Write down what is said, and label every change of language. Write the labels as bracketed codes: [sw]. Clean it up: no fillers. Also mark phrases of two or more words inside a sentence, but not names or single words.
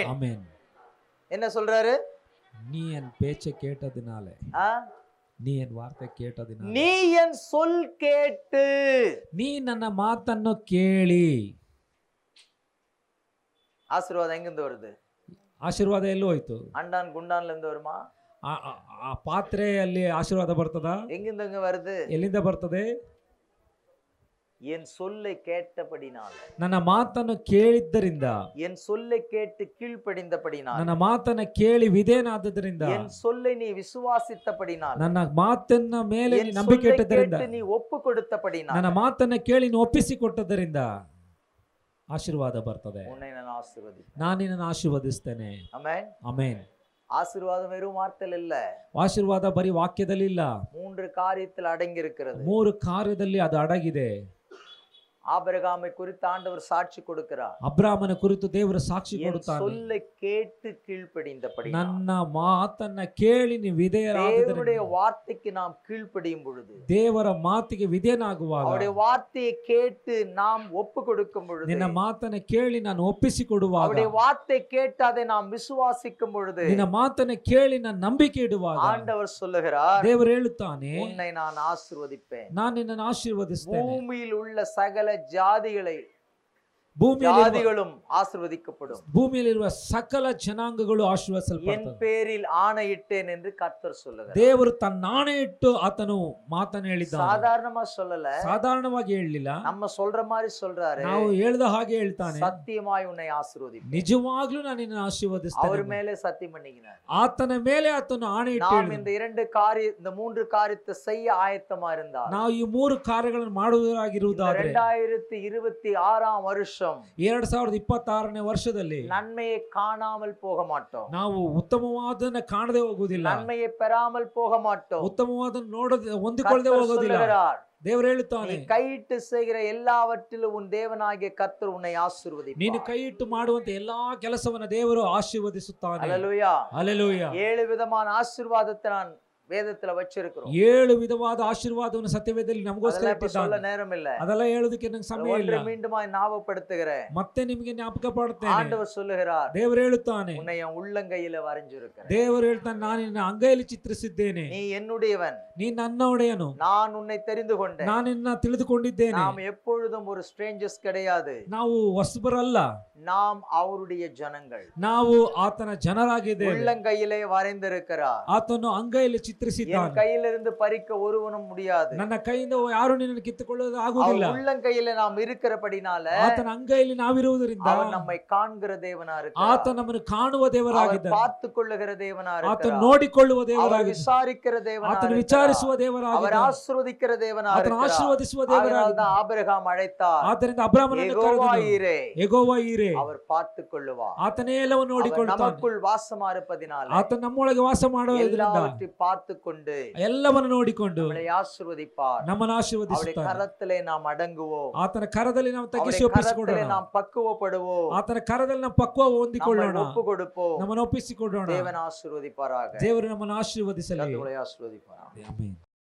[kn] ಆಮೆನ್. [ta] என்ன சொல்றாரு? நீ என் பேச்சை கேட்டதினாலே, ஆ? நீ என் வார்த்தை கேட்டதினாலே, நீ என் சொல் கேட்டு. [kn] நீ ನನ್ನ ಮಾತನ್ನು ಕೇಳಿ. [ta] ஆசீர்வாதம் எங்கிருந்து வருது? [kn] ಆಶೀರ್ವಾದ ಎಲ್ಲೂ ಹೋಯ್ತು? [ta] அண்டான் குண்டான்ல இருந்து வருமா? [kn] ಆ ಪಾತ್ರೆಯಲ್ಲಿ ಆಶೀರ್ವಾದ ಬರ್ತದ? [ta] எங்கிருந்து எங்க வருது? [kn] ಎಲ್ಲಿಂದ ಬರ್ತದೆ? [ta] என் சொல்லை கேட்டபடினால, [kn] ನನ್ನ ಮಾತನ್ನು ಕೇಳಿದ್ದರಿಂದ, [ta] என் சொல்லை கேட்டு கீழ்ப்படிந்தபடினால, [kn] ನನ್ನ ಮಾತನ್ನ ಕೇಳಿ ವಿಧೇಯನಾದದರಿಂದ, [ta] என் சொல்லை நீ விசுவாசித்தபடினால, [kn] ನನ್ನ ಮಾತನ್ನ ಮೇಲೆ [ta] என் [kn] ನೀ ನಂಬಿಕೆ [ta] சொல்லை [kn] ಇಟ್ಟದರಿಂದ, [ta] கேட்டு நீ ஒப்பு கொடுத்தபடினால, [kn] ನನ್ನ ಮಾತನ್ನ ಕೇಳಿ ನೀ ಒಪ್ಪಿಸಿಕೊಟ್ಟದರಿಂದ ಆಶೀರ್ವಾದ ಬರ್ತದೆ. [ta] உன்னை நான் ஆசீர்வதிப்பேன். [kn] ನಾನು ನಿನ್ನನ್ನು ಆಶೀರ್ವದಿಸ್ತೇನೆ. [ta] ஆமென். [kn] ಆಮೆನ್. [ta] ஆசீர்வாதம் வெறும் வார்த்தையில் இல்ல, [kn] ಆಶೀರ್ವಾದ ಬರೀ ವಾಕ್ಯದಲ್ಲಿ ಇಲ್ಲ, [ta] 3 காரியத்தில் அடங்கி இருக்கிறது. [kn] 3 ಕಾರ್ಯದಲ್ಲಿ ಅದು ಅಡಗಿದೆ. [ta] ஆபிரகாமை குறித்து ஆண்டவர் சாட்சி கொடுக்கிறார். [kn] ಅಬ್ರಾಮನ ಕುರಿತು ದೇವರು ಸಾಕ್ಷಿ [ta] என் [kn] ಕೊಡುತ್ತಾನೆ. [ta] சொல்லை கேட்டு கீழ்ப்படிந்தபடி, [kn] ನನ್ನ ಮಾತನ್ನ ಕೇಳಿ ನೀವು ವಿಧೇಯರಾದದರಿಂದ, [ta] தேவனுடைய வார்த்தைக்கு நாம் கீழ்ப்படியும் பொழுது, [kn] ದೇವರ ಮಾತಿಗೆ ವಿಧೇಯನಾಗುವಾಗ, [ta] அவருடைய வார்த்தையை கேட்டு நாம் ஒப்பு கொடுக்கும் பொழுது, [kn] ನಿನ್ನ ಮಾತನ್ನ ಕೇಳಿ ನಾನು ಒಪ್ಪಿಸಿಕೊಡುವಾಗ, [ta] அவருடைய வார்த்தை கேட்டு அதை நாம் விசுவாசிக்கும் பொழுது, [kn] ನಿನ್ನ ಮಾತನ್ನ ಕೇಳಿ ನಾನು ನಂಬಿಕೆ ಇಡುವಾಗ, [ta] ஆண்டவர் சொல்லுகிறார், [kn] ದೇವರು ಹೇಳುತ್ತಾನೆ, [ta] உன்னை நான் ஆசீர்வதிப்பேன். [kn] ನಾನು ನಿನ್ನನ್ನು ಆಶೀರ್ವದಿಸ್ತೇನೆ. [ta] பூமியில் உள்ள சகல ஜாதிகளை [kn] ಭೂಮಿಯಲ್ಲಿರುವ [ta] ஜாதிகளும் ஆசீர்வதிக்கப்படும். [kn] ಭೂಮಿಯಲ್ಲಿರುವ ಸಕಲ ಜನಾಂಗಗಳು [ta] என் [kn] ಆಶೀರ್ವದಿಸಲ್ಪಡುತ್ತವೆ. [ta] பேரில் ஆணையிட்டேன் என்று கர்த்தர் சொல்லுகிறார். [kn] ದೇವರು ತನ್ನ ನಾಣೆ ಇಟ್ಟು ಆತನು ಮಾತನ್ನು ಹೇಳಿದ್ದಾನೆ. [ta] சாதாரணமா சொல்லல, [kn] ಸಾಧಾರಣವಾಗಿ ಹೇಳಲಿಲ್ಲ, [ta] நம்ம சொல்ற மாதிரி சொல்றாரு. [kn] ನಾವು ಹೇಳ್ದ ಹಾಗೆ ಹೇಳ್ತಾನೆ. [ta] சத்தியமாய் உன்னை ஆசீர்வதிப்பேன். [kn] ನಿಜವಾಗ್ಲೂ ನಾನು ನಿನ್ನ [ta] அவர் [kn] ಆಶೀರ್ವದಿಸ್ತೇನೆ. [ta] மேலே சத்தியம் பண்ணிக்கிறார். [kn] ಆತನ ಮೇಲೆ ಆತನು ಆಣೆ ಇಟ್ಟು [ta] நாம் [kn] ಹೇಳಿದನು. [ta] இந்த 3 காரியத்தை செய்ய ஆயத்தமா இருந்தார். [kn] ನಾವು ಈ 3 ಕಾರ್ಯಗಳನ್ನು ಮಾಡುವುದಾಗಿರುವುದಾದ್ರೆ [ta] 2026ஆம் வருஷம் [kn] 2026ನೇ ವರ್ಷದಲ್ಲಿ [ta] நன்மையை காணாமல் போக மாட்டோம். [kn] ನಾವು ಉತ್ತಮವಾದನ್ನ ಕಾಣದೆ ಹೋಗುವುದಿಲ್ಲ, [ta] நன்மையை பெறாமல் போக மாட்டோம். [kn] ಉತ್ತಮವಾದನ್ನ ನೋಡದೆ ಹೊಂದಿಕೊಳ್ಳದೆ [ta] கர்த்தர் [kn] ಹೋಗೋದಿಲ್ಲ. [ta] சொல்லுகிறார், [kn] ದೇವರು [ta] நீ [kn] ಹೇಳುತ್ತಾನೆ, [ta] கையிட்டு செய்கிற எல்லாவற்றிலும் உன் தேவனாகிய கர்த்தர் உன்னை [kn] ನೀನು [ta] ஆசீர்வதிப்பார். [kn] ಕೈ ಇಟ್ಟು ಮಾಡುವಂತ ಎಲ್ಲಾ ಕೆಲಸವನ್ನ ದೇವರು ಆಶೀರ್ವದಿಸುತ್ತಾನೆ. [ta] அல்லேலூயா. [kn] ಹಲ್ಲೆಲೂಯಾ. [ta] 7 விதமான ஆசீர்வாதத்தை நான் வேதத்துல வச்சிருக்கிறோம். [kn] 7 ವಿಧವಾದ ಆಶೀರ್ವಾದವನ್ನು ಸತ್ಯವೇದದಲ್ಲಿ ನಮಗೋಸ್ಕರ [ta] அதெல்லாம் இப்ப சொல்ல [kn] ಇಟ್ಟಿದ್ದಾನೆ. [ta] நேரம் இல்ல. [kn] ಅದೆಲ್ಲ ಹೇಳೋದಕ್ಕೆ ನಂಗೆ ಸಮಯ ಇಲ್ಲ. [ta] ஒன்றை மீண்டுமாய் ஞாபகப்படுத்துகிறேன். [kn] ಮತ್ತೆ ನಿಮಗೆ ಜ್ಞಾಪಕ ಪಡುತ್ತೇನೆ. [ta] ஆண்டவர் சொல்லுகிறார், [kn] ದೇವರು ಹೇಳುತ್ತಾನೆ, [ta] உன்னை என் உள்ளங்கையில வரைஞ்சிருக்கிறேன். [kn] ದೇವರು ಹೇಳ್ತಾನೆ, ನಾನು ನಿನ್ನ ಅಂಗೈಯಲ್ಲಿ ಚಿತ್ರಿಸಿದ್ದೇನೆ, [ta] நீ என்னுடையவன், [kn] ನೀ ನನ್ನ ಒಡೆಯನು, [ta] நான் உன்னை தெரிந்து கொண்டேன். [kn] ನಾನು ನಿನ್ನ ತಿಳಿದುಕೊಂಡಿದ್ದೇನೆ. [ta] நாம் எப்பொழுதும் ஒரு ஸ்ட்ரேஞ்சர்ஸ் கிடையாது. [kn] ನಾವು ಹೊಸಬರಲ್ಲ, [ta] நாம் அவருடைய ஜனங்கள். [kn] ನಾವು ಆತನ ಜನರಾಗಿದ್ದೇವೆ. [ta] உள்ளங்கையிலே வரைந்திருக்கிறார். [kn] ಆತನು ಅಂಗೈಯಲ್ಲಿ ಚಿತ್ರಿಸಿದ್ದಾನೆ. [ta] கையிலிருந்து பறிக்க ஒருவனும் முடியாது. [kn] ನನ್ನ ಕೈಯಿಂದ ಯಾರು ನಿನ್ನನ್ನು ಕಿತ್ತುಕೊಳ್ಳೋದು [ta] அவர் [kn] ಆಗುವುದಿಲ್ಲ. [ta] உள்ளங்கையில நாம் இருக்கிறபடினால [kn] ಆತನ ಅಂಗೈಯಲ್ಲಿ ನಾವಿರುವುದರಿಂದ [ta] அவர் நம்மை காண்கிற தேவனா [kn] ಆತ [ta] இருக்கிறார். [kn] ನಮ್ಮನ್ನು ಕಾಣುವ [ta] அவர் [kn] ದೇವರಾಗಿದ್ದಾನೆ. [ta] பார்த்து கொள்ளுகிற தேவனா [kn] ಆತ [ta] இருக்கிறார். [kn] ನೋಡಿಕೊಳ್ಳುವ [ta] அவர் [kn] ದೇವರಾಗಿದ್ದಾನೆ. [ta] விசாரிக்கிற தேவனா [kn] ಆತನು [ta] இருக்கிறார். [kn] ವಿಚಾರಿಸುವ [ta] அவர் [kn] ದೇವರಾಗಿದ್ದಾನೆ. [ta] ஆசீர்வதிக்கிற தேவனா [kn] ಆತನು [ta] இருக்கிறார். [kn] ಆಶೀರ್ವದಿಸುವ [ta] அதனால்தான் [kn] ದೇವರಾಗಿದ್ದಾನೆ. [ta] ஆபிரகாம் அழைத்தார், [kn] ಆದ್ದರಿಂದ ಅಬ್ರಾಮನನ್ನು [ta] யெகோவா [kn] ಕರೆದನು. [ta] ஈரே. [kn] ಯೆಹೋವ ಈರೆ. [ta] அவர் பார்த்துக் கொள்ளுவார். [kn] ಆತನೇ ಎಲ್ಲವನ್ನು [ta] அவர் [kn] ನೋಡಿಕೊಳ್ಳುತ್ತಾನೆ. [ta] நமக்குள் வாசமா இருப்பதினால [kn] ಆತ ನಮ್ಮೊಳಗೆ ವಾಸ ಮಾಡುವುದರಿಂದ [ta] எல்லாவற்றையும் பார்த்துக் கொண்டு [kn] ಎಲ್ಲವನ್ನು ನೋಡಿಕೊಂಡು [ta] நம்மளை ஆசீர்வதிப்பார். [kn] ನಮ್ಮನ್ನು [ta] அவருடைய [kn] ಆಶೀರ್ವದಿಸುತ್ತಾನೆ. [ta] கரத்திலே நாம் அடங்குவோம். [kn] ಆತನ ಕರದಲ್ಲಿ ನಾವು ತಗ್ಗಿಸಿ [ta] அவருடைய [kn] ಒಪ್ಪಿಸಿಕೊಳ್ಳೋಣ. [ta] கரத்திலே நாம் பக்குவப்படுவோம். [kn] ಆತನ ಕರದಲ್ಲಿ ನಾವು ಪಕ್ವ [ta] நம்மை [kn] ಹೊಂದಿಕೊಳ್ಳೋಣ. [ta] ஒப்பு கொடுப்போம். [kn] ನಮ್ಮನ್ನು ಒಪ್ಪಿಸಿಕೊಳ್ಳೋಣ. [ta] தேவன் ஆசீர்வதிப்பாராக. [kn] ದೇವರು ನಮ್ಮನ್ನು ಆಶೀರ್ವದಿಸಲಿ. [ta] கர்த்தர் உங்களை ஆசீர்வதிப்பாராக. [kn] ಆಮೆನ್.